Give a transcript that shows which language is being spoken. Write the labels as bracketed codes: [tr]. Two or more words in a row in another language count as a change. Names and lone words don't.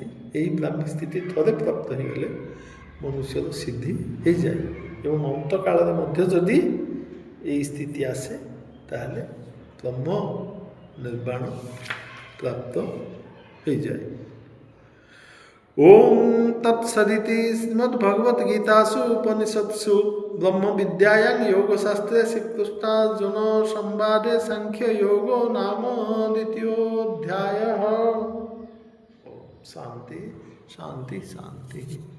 [or] ଏହି ବ୍ରାହ୍ମୀ ସ୍ଥିତି ଥରେ ପ୍ରାପ୍ତ ହେଇଗଲେ ମନୁଷ୍ୟର ସିଦ୍ଧି ହେଇଯାଏ ଏବଂ ଅନ୍ତକାଳରେ ମଧ୍ୟ ଯଦି ଏହି ସ୍ଥିତି ଆସେ, ତାହେଲେ ବ୍ରହ୍ମ ନିର୍ବାଣ ପ୍ରାପ୍ତ ହେଇଯାଏ। [sa] ଓಂ ତତ୍ସଦିତି ଶ୍ରୀମଦ୍ଭଗବଦ୍ଗୀତାସୁ ଉପନିଷତ୍ସୁ ବ୍ରହ୍ମବିଦ୍ୟାୟାଂ योगशास्त्रे श्रीकृष्णार्जुन संवादे सांख्य योगो नाम द्वितीयोऽध्यायः। शांति शांति शांति।